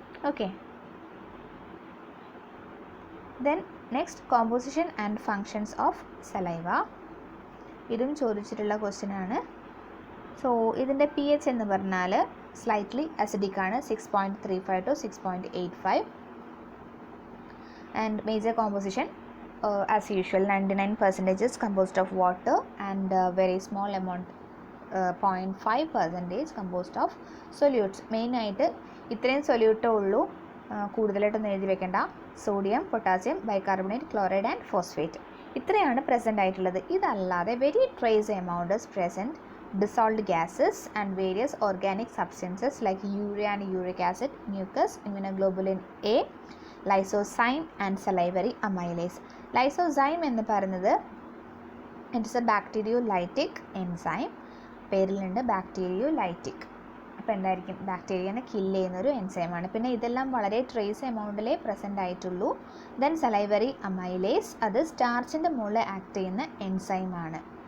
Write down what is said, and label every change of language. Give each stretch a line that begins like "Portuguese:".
English: Okay, then next composition and functions of saliva.
Malayalam: ഇതും ചോദിച്ചിട്ടുള്ള question ആണ്. സോ ഇതിൻ്റെ pH എന്ന് പറഞ്ഞാൽ സ്ലൈറ്റ്ലി അസിഡിക് ആണ്, 6.35 to 6.85.
English: And major composition as usual 99% is composed of water and very small amount 0.5% composed of solutes.
Malayalam: മെയിനായിട്ട് ഇത്രയും സൊല്യൂട്ടേ ഉള്ളൂ, കൂടുതലായിട്ടൊന്നും എഴുതി വെക്കേണ്ട. Sodium, potassium, bicarbonate, chloride and phosphate, ഇത്രയാണ് പ്രസൻ്റ് ആയിട്ടുള്ളത്. ഇതല്ലാതെ
English: Very trace amount is present dissolved gases and various organic substances like urea and uric acid, mucus, immunoglobulin A, lysozyme and salivary amylase. Lysozyme
Malayalam: എന്ന് പറയുന്നത്
English: It is a bacteriolytic enzyme.
Malayalam: പേരിലുണ്ട് ബാക്ടീരിയോലൈറ്റിക്. അപ്പോൾ എന്തായിരിക്കും, ബാക്ടീരിയനെ kill ചെയ്യുന്നൊരു എൻസൈമാണ്. പിന്നെ ഇതെല്ലാം വളരെ ട്രേസ് എമൗണ്ടിലേ പ്രസൻ്റ് ആയിട്ടുള്ളൂ. Then salivary amylase, അത് സ്റ്റാർച്ചിൻ്റെ മുകളിൽ ആക്ട് ചെയ്യുന്ന എൻസൈമാണ്.